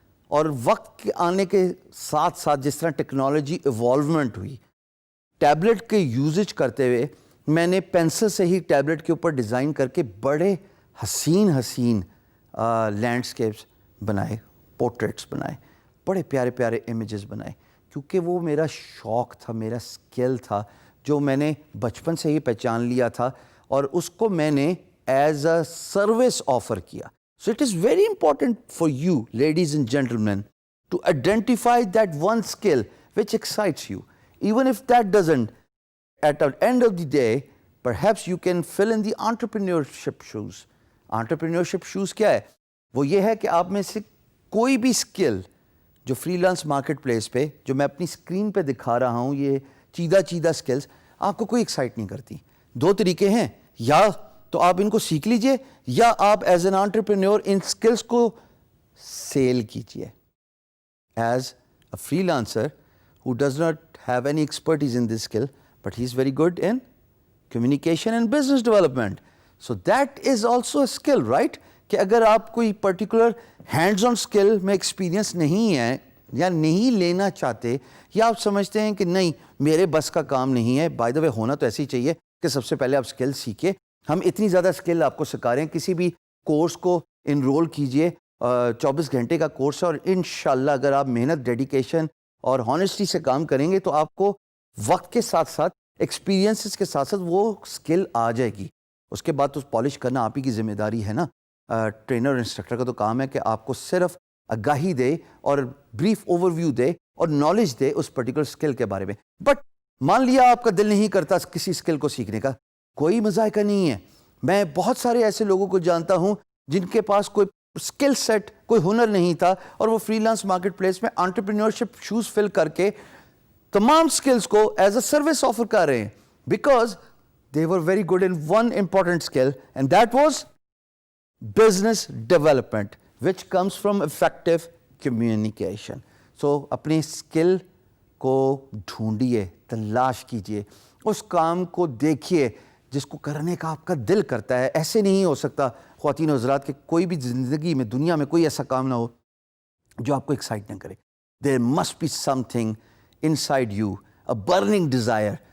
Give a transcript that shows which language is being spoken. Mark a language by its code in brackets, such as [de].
[ur] اور وقت کے آنے کے ساتھ ساتھ جس طرح ٹیکنالوجی ایوالومنٹ ہوئی, ٹیبلٹ کے یوزج کرتے ہوئے میں نے پینسل سے ہی ٹیبلٹ کے اوپر ڈیزائن کر کے بڑے حسین لینڈسکیپس بنائے, پورٹریٹس بنائے, بڑے پیارے پیارے امیجز بنائے, کیونکہ وہ میرا شوق تھا, میرا اسکل تھا جو میں نے بچپن سے ہی پہچان لیا تھا اور اس کو میں نے [en] as a service [ur] آفر کیا. [en] So it is very important for you ladies and gentlemen to identify that one skill which excites you. Even if that doesn't, at the end of the day, perhaps you can fill in the entrepreneurship shoes. [ur] Entrepreneurship shoes کیا ہے؟ وہ یہ ہے کہ آپ میں سے کوئی بھی اسکل جو فری لانس مارکیٹ پلیس پہ جو میں اپنی اسکرین پہ دکھا رہا ہوں, یہ چیدہ اسکلز آپ کو کوئی ایکسائٹ نہیں کرتی. 2 طریقے ہیں, یا تو آپ ان کو سیکھ لیجئے یا آپ [en] as an entrepreneur [ur] in skills کو سیل کیجئے. [en] As a freelancer who does not have any expertise in this skill, but he's very good in communication and business development. So that is also a skill, right? [ur] کہ اگر آپ کوئی particular hands on skill میں experience نہیں ہے یا نہیں لینا چاہتے, یا آپ سمجھتے ہیں کہ نہیں میرے بس کا کام نہیں ہے, [en] by the way [ur] ہونا تو ایسے ہی چاہیے کہ سب سے پہلے آپ اسکل سیکھیں. ہم اتنی زیادہ اسکل آپ کو سکھا رہے ہیں, کسی بھی کورس کو انرول کیجئے, 24 گھنٹے کا کورس ہے, اور انشاءاللہ اگر آپ محنت, ڈیڈیکیشن اور ہانیسٹی سے کام کریں گے تو آپ کو وقت کے ساتھ ساتھ ایکسپیرینسز کے ساتھ ساتھ وہ اسکل آ جائے گی. اس کے بعد تو پالش کرنا آپ ہی کی ذمہ داری ہے نا. ٹرینر اور انسٹرکٹر کا تو کام ہے کہ آپ کو صرف آگاہی دے اور بریف اوور ویو دے اور knowledge they اس particular skill کے بارے میں. بٹ مان لیا آپ کا دل نہیں کرتا کسی اسکل کو سیکھنے کا, کوئی مذائقہ نہیں ہے. میں بہت سارے ایسے لوگوں کو جانتا ہوں جن کے پاس کوئی اسکل سیٹ, کوئی ہنر نہیں تھا, اور وہ فری لانس مارکیٹ پلیس میں انٹرپرینورشپ شوز فل کر کے تمام اسکلز کو [en] as a service [ur] آفر کر رہے ہیں. Because [en] they were very good in one important skill, and that was business development, which comes from effective communication. [ur] So اپنی skill کو ڈھونڈیے, تلاش کیجیے, اس کام کو دیکھیے جس کو کرنے کا آپ کا دل کرتا ہے. ایسے نہیں ہو سکتا خواتین و حضرات کہ کوئی بھی زندگی میں دنیا میں کوئی ایسا کام نہ ہو جو آپ کو ایکسائٹ نہ کرے. [en] There must be something inside you, a burning desire.